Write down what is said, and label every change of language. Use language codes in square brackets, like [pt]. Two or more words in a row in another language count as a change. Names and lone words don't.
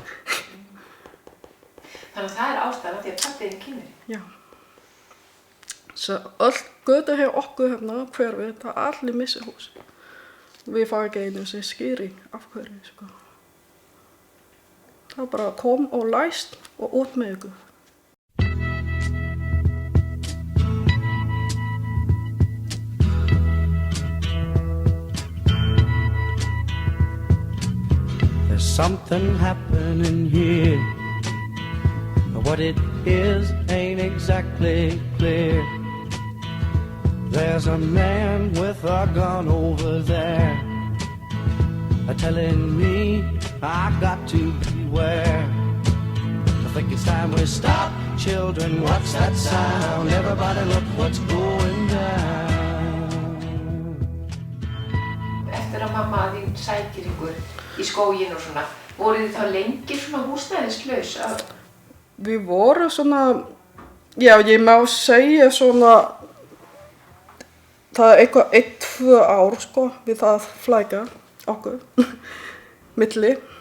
[is] Þannig að það er ástæðan af því að pappi er Kínverji? Já. Svo öll götu hjá okkur hverfið, það allir missi hús. Við fá ekki einu sem skýring af hverju, sko. Það bara kom og læst og út með ykkur. [en] Something happening here. What it is ain't exactly clear. There's a man with a gun over there, telling me I got to beware. I think it's time we stop. Children, what's that sound? Everybody look what's going down. [is] sækir ykkur í skóginn og svona. Voruð þið þá lengi svona húsnæðislaus? Við vorum svona, já, ég má segja svona, það eitthvað 1-2 ár, sko, við það flækja okkur, milli.